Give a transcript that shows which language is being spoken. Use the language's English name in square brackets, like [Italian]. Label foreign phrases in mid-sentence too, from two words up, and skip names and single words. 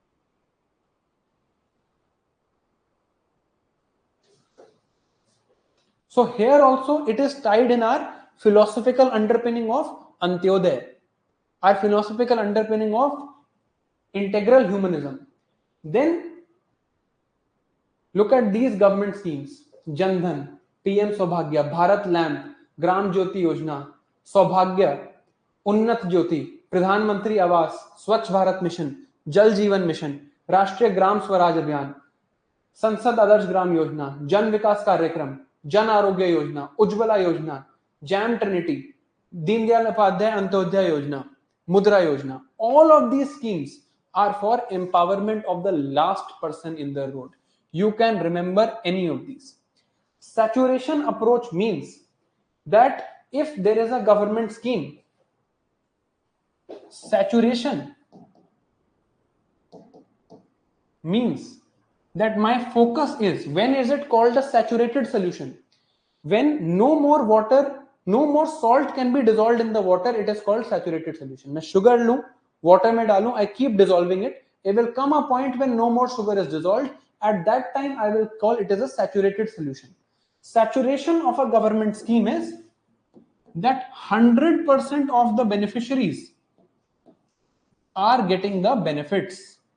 [English] So here also it is tied in our philosophical underpinning of Antyodaya, our philosophical underpinning of integral humanism. Then look at these government schemes: Jan Dhan, PM Saubhagya, Bharat Lamp, Gram Jyoti Yojana, Saubhagya, Unnat Jyoti, Pradhan Mantri Awas, Swachh Bharat Mission, Jal Jeevan Mission, Rashtriya Gram Swaraj Abhiyan, Sansad Adarsh Gram Yojana, Jan Vikas Karyakram, Jan Arogya Yojana, Ujjwala Yojana, Jam Trinity, Deen Dayal Upadhyaya Antyodaya Yojana, Mudra Yojana. All of these schemes are for empowerment of the last person in the road. You can remember any of these. Saturation approach means that if there is a government scheme, saturation means that my focus is, when is it called a saturated solution? When no more water, no more salt can be dissolved in the water, it is called saturated solution. [Hindi] मैं sugar लूं, water में डालूं, [English] I keep dissolving it. It will come a point when no more sugar is dissolved. At that time, I will call it as a saturated solution. Saturation of a government scheme is that 100% of the beneficiaries are getting the benefits.